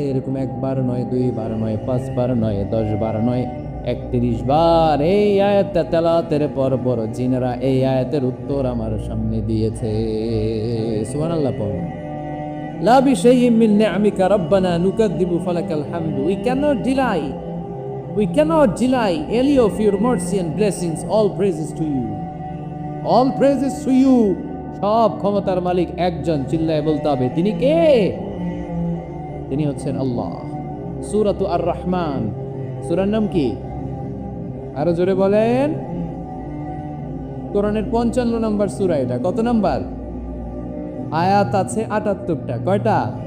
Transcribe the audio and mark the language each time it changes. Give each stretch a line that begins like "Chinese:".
Bangla: এরকম একবার নয়, 2 বার নয়, 5 বার নয়, 10 বার নয়, 31 বার এই আয়াতটা তেলাওয়াতের পর পর জিনেরা এই আয়াতের উত্তর আমার সামনে দিয়েছে। সুবহানাল্লাহ পড়ো।
Arabic: লা বিশাইইন মিন নিআমিকা রাব্বানা নুকাদ্দিবু ফালাকাল হামদু।
English: We cannot deny We cannot deny any of your mercy and blessings. All praises to you. All praises to you.
Bangla: সব ক্ষমতার মালিক একজন, চিল্লায় বলতে হবে তিনি কে? তিনি হচ্ছেন আল্লাহ। সূরাতু আর রহমান, সূরার নাম কি? আরো জোরে বলেন। কোরআনের 55 নম্বর সূরা এটা। কত নাম্বার? আয়াত আছে 78টা। কয়টা?